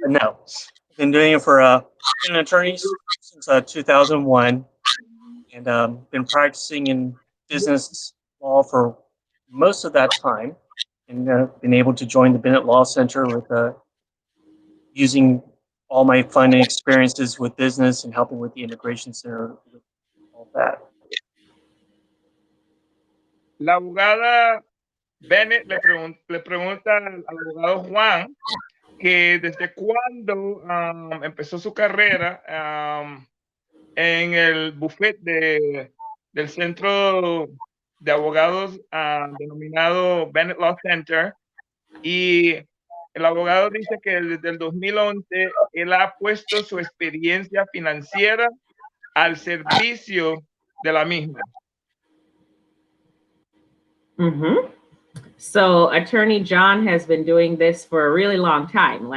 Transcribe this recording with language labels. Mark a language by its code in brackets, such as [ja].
[en] But no, I've been doing it for been an attorney since 2001, and been practicing in business law for most of that time, and been able to join the Bennett Law Center with using all my fun and experiences with business and helping with the Immigration Center with all that. [es] La abogada Bennett le pregunta al abogado Juan que desde cuándo empezó su carrera en el buffet del centro de abogados denominado Bennett Law Center, y el abogado dice que desde el 2011 él ha puesto su experiencia financiera al servicio de la misma. Mm-hmm. [en] So, Attorney John has been doing this for a really long time.